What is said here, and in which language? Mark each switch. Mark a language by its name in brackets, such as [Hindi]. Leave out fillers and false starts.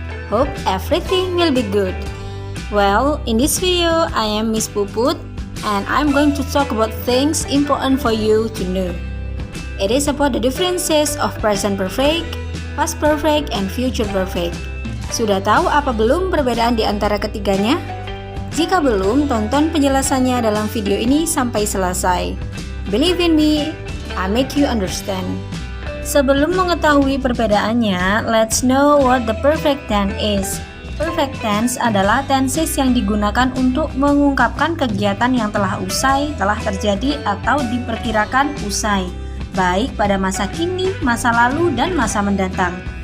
[English] Hope everything will be good. Well, in this video I am Miss Puput and I'm going to talk about things important for you to know. It is about the differences of present perfect, past perfect, and future perfect. [Indonesian] Sudah tahu apa belum perbedaan di antara ketiganya? Jika belum, tonton penjelasannya dalam video ini sampai selesai. [English] Believe in me, I make you understand. [Indonesian] Sebelum mengetahui perbedaannya, [English] let's know what the perfect tense is. [Indonesian] Perfect tense adalah tenses yang digunakan untuk mengungkapkan kegiatan yang telah usai, telah terjadi, atau diperkirakan usai, baik pada masa kini, masa lalu, dan masa mendatang.